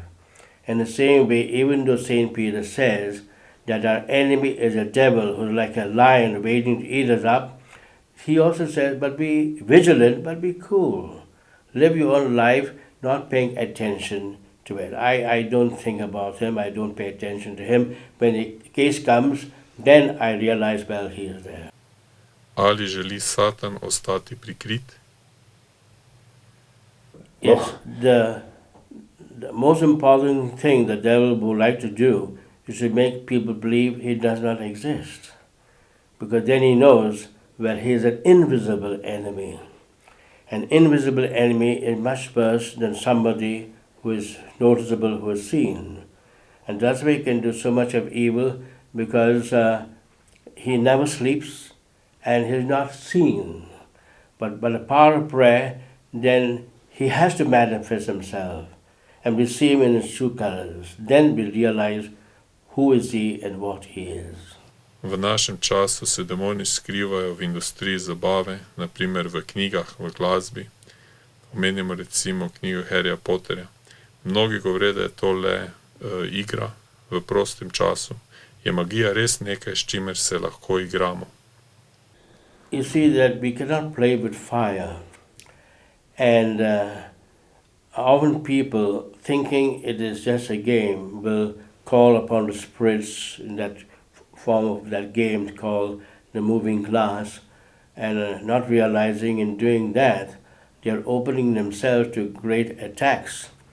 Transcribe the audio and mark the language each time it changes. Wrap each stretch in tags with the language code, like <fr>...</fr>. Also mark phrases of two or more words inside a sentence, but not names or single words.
<en>In the same way, even though St. Peter says that our enemy is a devil who's like a lion waiting to eat us up, he also says, but be vigilant, but be cool. Live your own life, not paying attention to it. I don't think about him, I don't pay attention to him. When the case comes, then I realize, well, he is there.</en> <sl>Ali želi Satan ostati prikrit?</sl> <en>Yes, the most important thing the devil would like to do is to make people believe he does not exist. Because then he knows, well, he is an invisible enemy. An invisible enemy is much worse than somebody who is noticeable, who is seen. And that's why he can do so much of evil, because he never sleeps and he is not seen. But by the power of prayer, then he has to manifest himself. And we see him in his true colors. Then we realize who is he and what he is.</en> <sl>V našem času se demoni skrivajo v industriji zabave, naprimer v knjigah, v glasbi. Omenjamo recimo knjigo Harryja Potterja. Mnogi govore, da je to le igra v prostem času. Je magija res nekaj, s čimer se lahko igramo?</sl> <en>You see that we cannot play with fire. And often people, thinking it is just a game, will call upon the spirits in that form of that game called the moving glass, and not realizing in doing that, they are opening themselves to great attacks.</en>